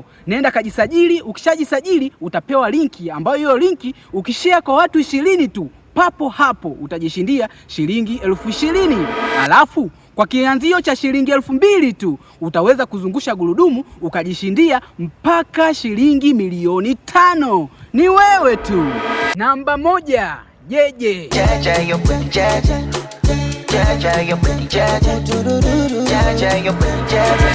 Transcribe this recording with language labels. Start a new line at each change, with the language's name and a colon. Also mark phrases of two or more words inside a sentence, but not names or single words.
Swahili: Nenda kajisajili, ukishajisajili utapewa linki ambayo hiyo linki ukishare kwa watu 20 tu, papo hapo utajishindia shilingi 20,000. Alafu kwa kianzio cha shilingi 2,000 tu utaweza kuzungusha gurudumu ukajishindia mpaka shilingi milioni 5. Ni wewe tu. Namba 1, Jeje. Jaja yo pretty jaja. Jaja yo pretty jaja. Jaja yo pretty jaja.